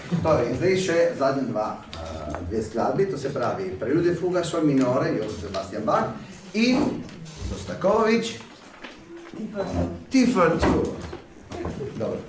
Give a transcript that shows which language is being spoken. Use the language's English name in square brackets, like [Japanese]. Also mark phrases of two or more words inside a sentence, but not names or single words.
[Slovenian] Tako, in zdaj še zadnja dve skladbi, to se pravi Prelude fuga sol minore, Jožef Sebastian Bach in Šostakovič Tifar tu. Dobro.